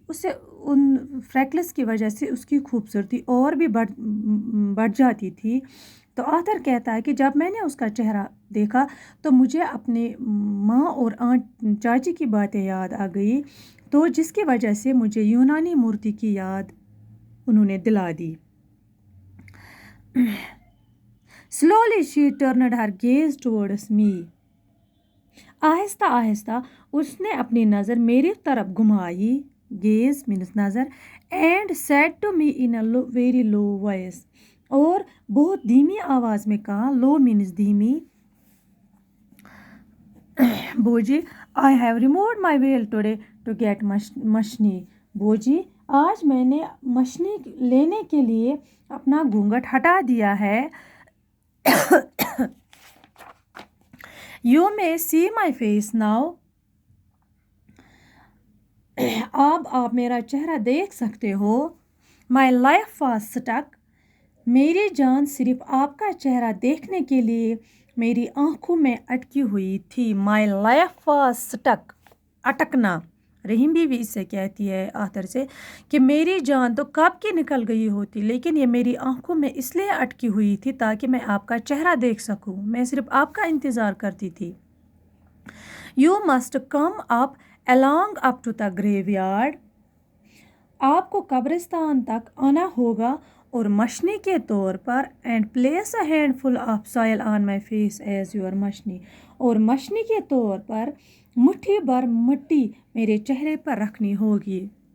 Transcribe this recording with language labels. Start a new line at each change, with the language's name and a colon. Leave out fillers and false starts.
Urdu: اس سے ان فریکلس کی وجہ سے اس کی خوبصورتی اور بھی بڑھ جاتی تھی. تو آتھر کہتا ہے کہ جب میں نے اس کا چہرہ دیکھا تو مجھے اپنے ماں اور چاچی کی باتیں یاد آ گئی تو جس کی وجہ سے مجھے یونانی مورتی کی یاد انہوں نے دلا دی.
English: Slowly she turned her gaze towards me.
Urdu: آہستہ آہستہ اس نے اپنی نظر میری طرف گھمائی. گیز مینس نظر.
English: And said to me in a very low voice.
Urdu: اور بہت دھیمی آواز میں کہا. لو مینس دھیمی.
English: بوجی I have removed my veil today to get مشنی.
Urdu: بوجی آج میں نے مشنی لینے کے لیے اپنا گھونگھٹ ہٹا دیا ہے.
English: You may see my face now.
Urdu: اب آپ میرا چہرہ دیکھ سکتے ہو.
English: My life was stuck.
Urdu: میری جان صرف آپ کا چہرہ دیکھنے کے لیے میری آنکھوں میں اٹکی ہوئی تھی.
English: My life was stuck. اٹکنا.
Urdu: رحیم بیوی اس سے کہتی ہے آتھر سے کہ میری جان تو کب کی نکل گئی ہوتی لیکن یہ میری آنکھوں میں اس لیے اٹکی ہوئی تھی تاکہ میں آپ کا چہرہ دیکھ سکوں. میں صرف آپ کا انتظار کرتی تھی.
English: You must come up along up to the graveyard.
Urdu: آپ کو قبرستان تک آنا ہوگا اور مشنی کے طور پر
English: and place a handful of soil on my face as your
Urdu: مشنی. اور مشنی کے طور پر مٹھی بھر مٹی میرے چہرے پر رکھنی ہوگی.